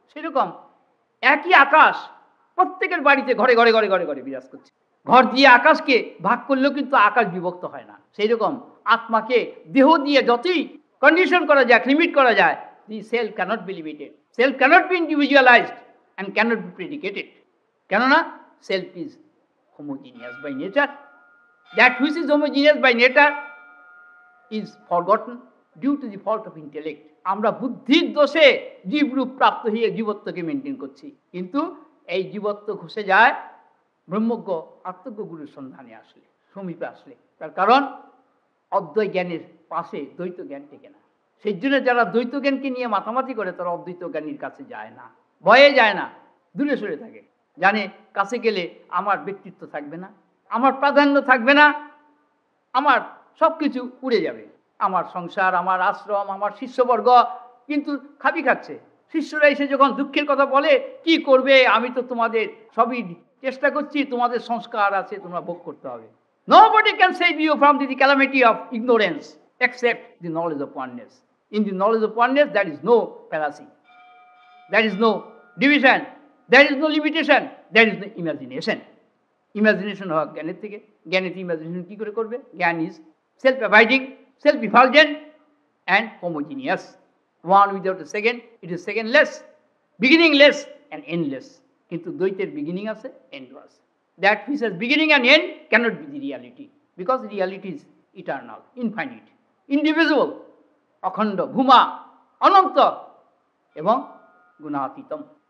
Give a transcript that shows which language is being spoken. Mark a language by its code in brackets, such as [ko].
[bn] সেরকম একই আকাশ প্রত্যেকের বাড়িতে ঘরে ঘরে ঘরে ঘরে ঘরে বিরাজ করছে। ঘর দিয়ে আকাশকে ভাগ করলেও কিন্তু আকাশ বিভক্ত হয় না। সেই রকম আত্মাকে দেহ দিয়ে যতই কন্ডিশন করা যায়, লিমিট করা যায়, [en] The self cannot be limited, self cannot be individualized and cannot be predicated. কেননা self is homogeneous by nature. That which is homogeneous by nature is forgotten due to the fault of intellect. [bn] আমরা বুদ্ধির দোষে জীবরূপ প্রাপ্ত হয়ে জীবত্বকে maintain করছি, কিন্তু এই জীবত্ব ঘষে যায় ব্রহ্মজ্ঞ আত্মজ্ঞ গুরুর সন্ধানে আসলে, সমীপে আসলে। তার কারণ অদ্বৈত জ্ঞানের পাশে দ্বৈত জ্ঞান টেকে না। সেই জন্য যারা দ্বৈত জ্ঞানকে নিয়ে মাতামাতি করে তারা অদ্বৈত জ্ঞানীর কাছে যায় না, ভয়ে যায় না, দূরে সরে থাকে। জানে কাছে গেলে আমার ব্যক্তিত্ব থাকবে না, আমার প্রাধান্য থাকবে না, আমার সব কিছু উড়ে যাবে, আমার সংসার, আমার আশ্রম, আমার শিষ্যবর্গ কিন্তু খাবি খাচ্ছে। শিষ্যরা এসে যখন দুঃখের কথা বলে, কি করবে, আমি তো তোমাদের সবই চেষ্টা করছি, তোমাদের সংস্কার আছে, তোমরা ভোগ করতে হবে। [en] Nobody can save you from the calamity of ignorance except the knowledge of oneness. In the knowledge of oneness, there is no fallacy, there is no division, there is no limitation, there is no imagination. [bn] Imagination হওয়া জ্ঞানের থেকে, জ্ঞানের imagination কি করে করবে? জ্ঞান [en] Is self abiding, self effulgent and homogeneous. One without a second, it is secondless, beginningless and endless. [bn] কিন্তু দ্বৈতের beginning আছে, এন্ডও আছে। [en] that which has beginning and end cannot be the reality, because reality is eternal, infinite, individual, [bn] অখণ্ড, ভূমা, অনন্ত এবং গুণাতীতম।